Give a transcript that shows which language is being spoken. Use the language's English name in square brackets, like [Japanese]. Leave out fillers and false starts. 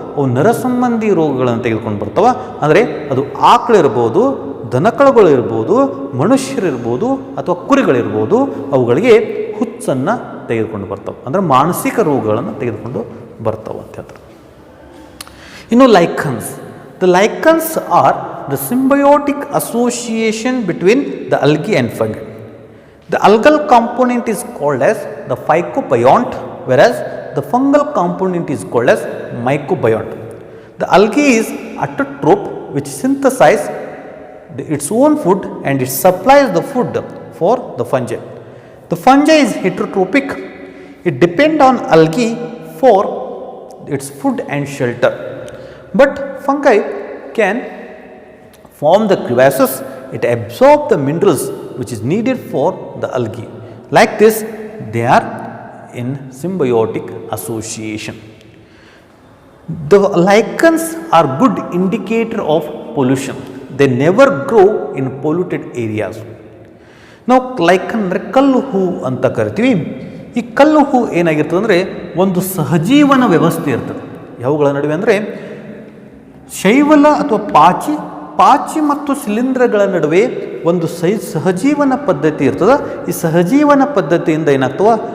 [Kannada] ಅವು ನರಸಂಬಂಧಿ ರೋಗಗಳನ್ನು ತೆಗೆದುಕೊಂಡು ಬರ್ತವೆ. ಅಂದರೆ ಅದು ಆಕಳಿರ್ಬೋದು, ದನಕಳುಗಳಿರ್ಬೋದು, ಮನುಷ್ಯರಿರ್ಬೋದು ಅಥವಾ ಕುರಿಗಳಿರ್ಬೋದು, ಅವುಗಳಿಗೆ ಹುಚ್ಚನ್ನು ತೆಗೆದುಕೊಂಡು ಬರ್ತವೆ. ಅಂದರೆ ಮಾನಸಿಕ ರೋಗಗಳನ್ನು ತೆಗೆದುಕೊಂಡು ಬರ್ತವೆ ಅಂತ ಹೇಳ್ತಾರೆ. ಇನ್ನು lichens. [English] The lichens are the symbiotic association between the algae and fungi. The algal component is called as the phycobiont, whereas the fungal component is called as mycobiont. The algae is autotroph, which synthesizes its own food and it supplies the food for the fungi. The fungi is heterotrophic. It depends on algae for its food and shelter. But fungi can form the crevasses. It absorbs the minerals which is needed for the algae. Like this, they are in symbiotic association. The lichens are good indicator of pollution. They never grow in polluted areas. [Kannada] ನಾವು ಲೈಕನ್ ಅಂದರೆ ಕಲ್ಲು ಹೂ ಅಂತ ಕರಿತೀವಿ. ಈ ಕಲ್ಲು ಹೂ ಏನಾಗಿರ್ತದೆ ಅಂದರೆ ಒಂದು ಸಹಜೀವನ ವ್ಯವಸ್ಥೆ ಇರ್ತದೆ. ಯಾವುಗಳ ನಡುವೆ ಅಂದರೆ ಶೈವಲ ಅಥವಾ ಪಾಚಿ ಮತ್ತು ಶಿಲೀಂಧ್ರಗಳ ನಡುವೆ ಒಂದು ಸಹಜೀವನ ಪದ್ಧತಿ ಇರ್ತದೆ. ಈ ಸಹಜೀವನ ಪದ್ಧತಿಯಿಂದ ಏನಾಗ್ತವೆ,